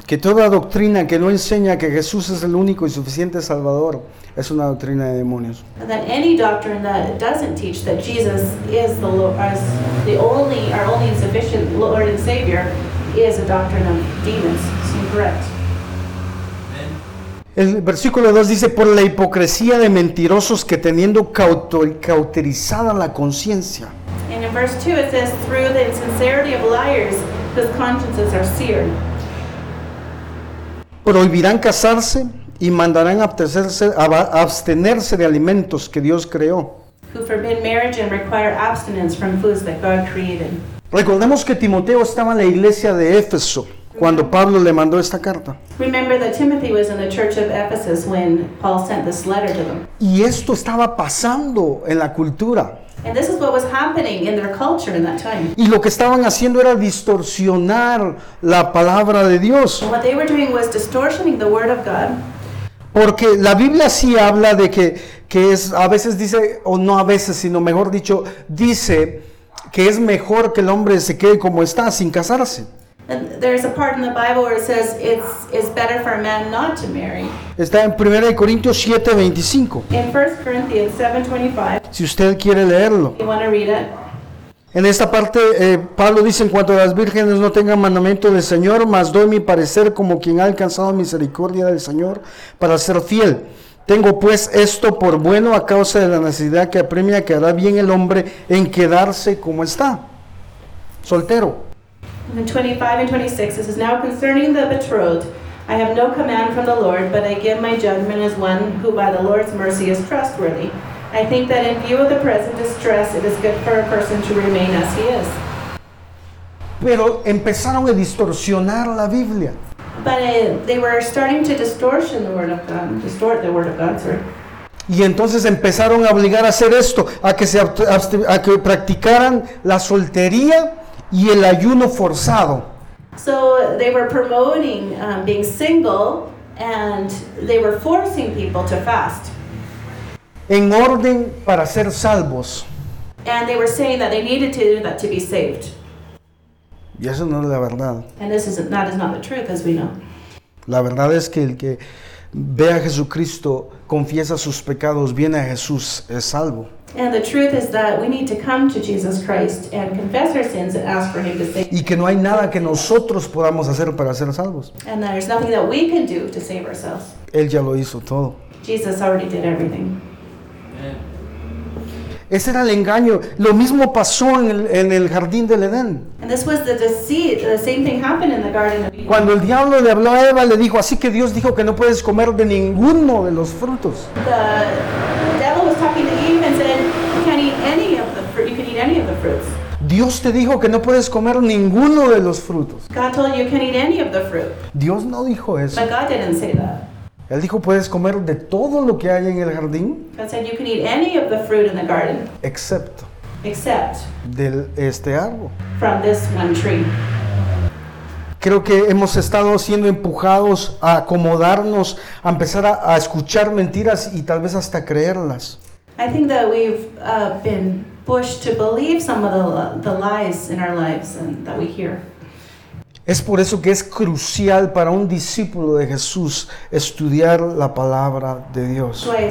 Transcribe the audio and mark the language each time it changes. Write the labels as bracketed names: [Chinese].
[Spanish] Que toda doctrina que no enseña que Jesús es el único y suficiente Salvador es una doctrina de demonios. [English] That any doctrine that doesn't teach that Jesus is the Lord, is the only, our only and sufficient Lord and Savior is a doctrine of demons. It's incorrect. [Spanish] El versículo 2 dice, por la hipocresía de mentirosos que teniendo cauterizada la conciencia. [English] And in verse 2 it says, through the insincerity of liars, whose consciences are seared. [Spanish] Prohibirán casarse y mandarán abstenerse de alimentos que Dios creó. [English] Who forbid marriage and require abstinence from foods that God created. [Spanish] Recordemos que Timoteo estaba en la iglesia de Éfeso. cuando Pablo le mandó esta carta. [English] Remember that Timothy was in the church of Ephesus when Paul sent this letter to them. [Spanish] Y esto estaba pasando en la cultura. [English] And this is what was happening in their culture in that time. [Spanish] Y lo que estaban haciendo era distorsionar la palabra de Dios. [English] And what they were doing was distortioning the word of God. [Spanish] Porque la Biblia sí habla de que es, a veces dice, o no a veces, sino mejor dicho, dice que es mejor que el hombre se quede como está sin casarse. [English] There's a part in the Bible where it says it's better for a man not to marry. [Spanish] Está en 1 Corintios 7:25. [English] In 1 Corinthians 7:25. [Spanish] Si usted quiere leerlo. [English] You want to read it? [Spanish] En esta parte, Pablo dice, en cuanto a las vírgenes no tengan mandamiento del Señor, mas doy mi parecer como quien ha alcanzado misericordia del Señor para ser fiel. Tengo pues esto por bueno a causa de la necesidad que apremia, que hará bien el hombre en quedarse como está, soltero. [English] In 25 and 26, this is now concerning the betrothed. I have no command from the Lord, but I give my judgment as one who by the Lord's mercy is trustworthy. I think that in view of the present distress, it is good for a person to remain as he is. [Spanish] Pero empezaron a distorsionar la Biblia. [English] But they were starting to distortion the word of God, distort the word of God, sir. [Spanish] Y entonces empezaron a obligar a hacer esto, a que practicaran la soltería y el ayuno forzado. [English] So they were promoting being single, and they were forcing people to fast. [Spanish] En orden para ser salvos. [English] And they were saying that they needed to do that to be saved. [Spanish] Y eso no es la verdad. [English] And this isn't, that is not the truth, as we know. [Spanish] La verdad es que el que ve a Jesucristo, confiesa sus pecados, viene a Jesús, es salvo. [English] And the truth is that we need to come to Jesus Christ and confess our sins and ask for him to save us. [Spanish] Y que no hay nada que nosotros podamos hacer para ser salvos. [English] And that there's nothing that we can do to save ourselves. [Spanish] Él ya lo hizo todo. [English] Jesus already did everything. [Spanish] Ese era el engaño. Lo mismo pasó en el jardín del Edén. [English] And this was the deceit. The same thing happened in the garden of Eden. [Spanish] Cuando el diablo le habló a Eva, le dijo, así que Dios dijo que no puedes comer de ninguno de los frutos. [English] The devil was talking to Eve and said, you can't eat any of the fruit. You can eat any of the fruits. [Spanish] Dios te dijo que no puedes comer ninguno de los frutos. [English] God told you can't eat any of the fruit. [Spanish] Dios no dijo eso. [English] But God didn't say that. [Spanish] Él dijo, puedes comer de todo lo que hay en el jardín. [English] God said, you can eat any of the fruit in the garden. [Spanish] Excepto. [English] Except. [Spanish] Del este árbol. [English] From this one tree. [Spanish] Creo que hemos estado siendo empujados a acomodarnos, a empezar a escuchar mentiras y tal vez hasta creerlas. [English] I think that we've been pushed to believe some of the lies in our lives and that we hear. [Spanish] Es por eso que es crucial para un discípulo de Jesús estudiar la palabra de Dios.